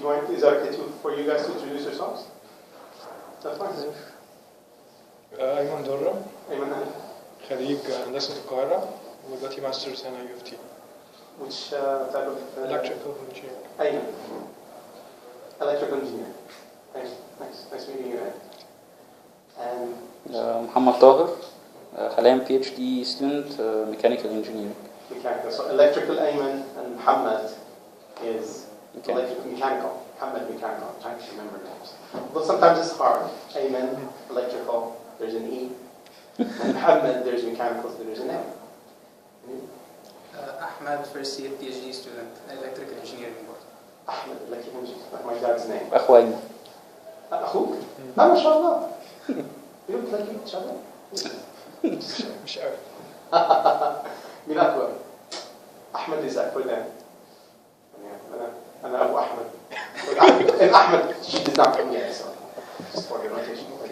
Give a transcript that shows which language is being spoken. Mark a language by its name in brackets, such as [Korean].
[English] Is that okay for you guys to introduce yourselves? That's fine. [Arabic] أيمن درة [English] Ayman Ali. [Arabic] خريج هندسة القاهرة ودلوقتي ماسترز هنا UofT. [English] Which type of... Electrical engineer. Ayman. Electrical engineer. Nice meeting you. And [Arabic] محمد طاهر حاليا [English] PhD student mechanical engineering. mechanical. So electrical Ayman and Muhammad is mechanical. Muhammad mechanical. I'm trying to remember names. But sometimes it's hard. Ayman, electrical, there's an E. And Muhammad, there's mechanical, so there's an M. Ahmed, first year PhD student, electrical engineering board. Ahmed, electrical engineering, like my dad's name. [Arabic] أخو أيمن. أخوك؟ ما شاء الله. [English] You look like each other. [Arabic] مش قوي. مين أكبر؟ أحمد is أكبر than. أنا أبو أحمد. [English] And Ahmed, she did not come yet, so just for your notation.